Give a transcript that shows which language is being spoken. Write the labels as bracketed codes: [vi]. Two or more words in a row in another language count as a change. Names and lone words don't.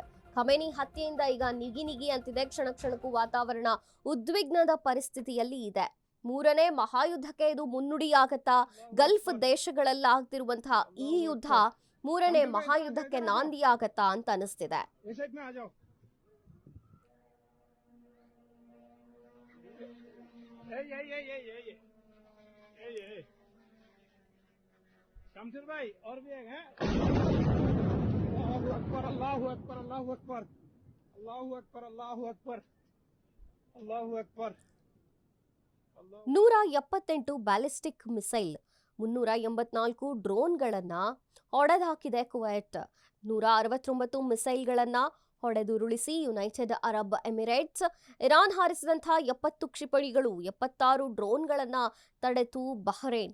[kn] ಖಮೇನಿ ಹತ್ಯೆಯಿಂದ ಈಗ ನಿಗಿ ಅಂತಿದೆ. ಕ್ಷಣ ಕ್ಷಣಕ್ಕೂ ವಾತಾವರಣ ಉದ್ವಿಗ್ನದ ಪರಿಸ್ಥಿತಿಯಲ್ಲಿ ಇದೆ. ಮೂರನೇ ಮಹಾಯುದ್ಧಕ್ಕೆ ಇದು ಮುನ್ನುಡಿಯಾಗತ್ತಾ? ಗಲ್ಫ್ ದೇಶಗಳಲ್ಲಾಗ್ತಿರುವಂತಹ ಈ ಯುದ್ಧ ಮೂರನೇ ಮಹಾಯುದ್ಧಕ್ಕೆ ನಾಂದಿಯಾಗತ್ತಾ ಅಂತ ಅನಿಸ್ತಿದೆ. [ar] الله أكبر، الله أكبر، الله أكبر، الله أكبر، الله أكبر. [kn] 178 [en] ballistic missile, [kn] 384 ಡ್ರೋನ್ಗಳನ್ನ ಹೊಡೆದಾಕಿದೆ ಕುವೈಟ್. 169 ಮಿಸೈಲ್ಗಳನ್ನ ಹೊಡೆದುರುಳಿಸಿ ಯುನೈಟೆಡ್ ಅರಬ್ ಎಮಿರೇಟ್ಸ್. ಇರಾನ್ ಹಾರಿಸಿದಂತಹ 70 ಕ್ಷಿಪಣಿಗಳು, 76 ಡ್ರೋನ್ಗಳನ್ನ ತಡೆತು ಬಹರೇನ್.